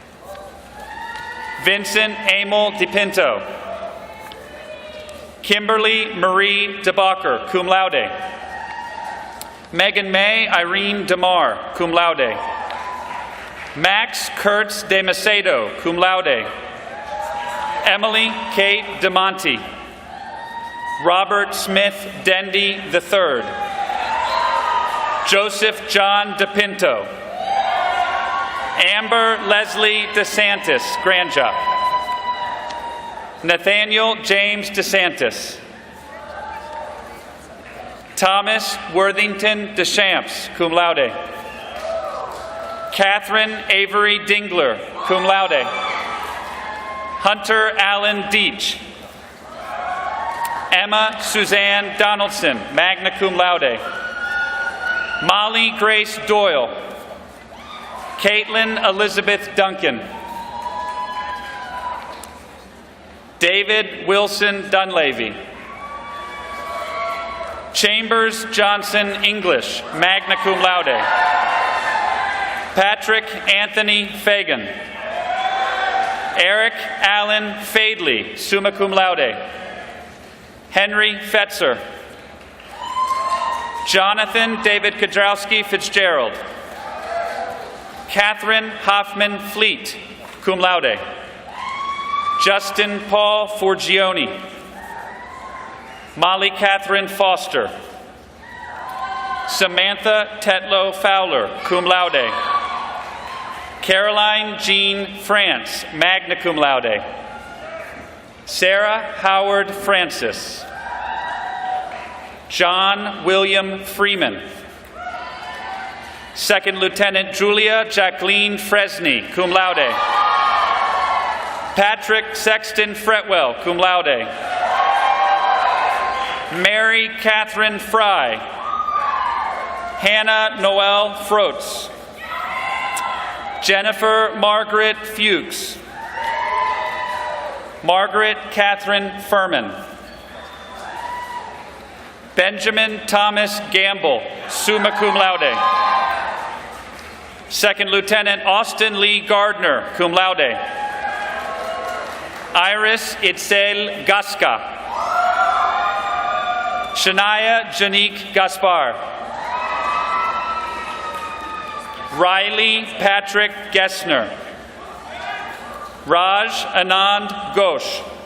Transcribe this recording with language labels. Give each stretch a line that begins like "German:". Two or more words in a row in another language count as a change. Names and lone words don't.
English: Vincent Emil DePinto. Kimberly Marie DeBacher,
Latin: cum laude.
English: Megan May Irene DeMar,
Latin: cum laude.
English: Max Kurtz de Macedo,
Latin: cum laude.
English: Emily Kate DeMonte. Robert Smith Dendy III. Joseph John DePinto. Amber Leslie DeSantis, Grandja. Nathaniel James DeSantis. Thomas Worthington Deschamps,
Latin: cum laude.
English: Catherine Avery Dingler,
Latin: cum laude.
English: Hunter Allen Deach. Emma Suzanne Donaldson,
Latin: magna cum laude.
English: Molly Grace Doyle. Caitlin Elizabeth Duncan. David Wilson Dunleavy. Chambers Johnson English,
Latin: magna cum laude.
English: Patrick Anthony Fagan. Eric Allen Fadley,
Latin: summa cum laude.
English: Henry Fetzer. Jonathan David Kodrowski Fitzgerald. Catherine Hoffman Fleet,
Latin: cum laude.
English: Justin Paul Forgione. Molly Catherine Foster. Samantha Tetlow Fowler,
Latin: cum laude.
English: Caroline Jean France,
Latin: magna cum laude.
English: Sarah Howard Francis. John William Freeman. Second Lieutenant Julia Jacqueline Fresney,
Latin: cum laude.
English: Patrick Sexton Fretwell,
Latin: cum laude.
English: Mary Catherine Fry. Hannah Noel Froats. Jennifer Margaret Fuchs. Margaret Catherine Furman. Benjamin Thomas Gamble,
Latin: summa cum laude.
English: Second Lieutenant Austin Lee Gardner,
Latin: cum laude.
English: Iris Itzel Gasca. Shania Janique Gaspar. Riley Patrick Gessner. Raj Anand Ghosh.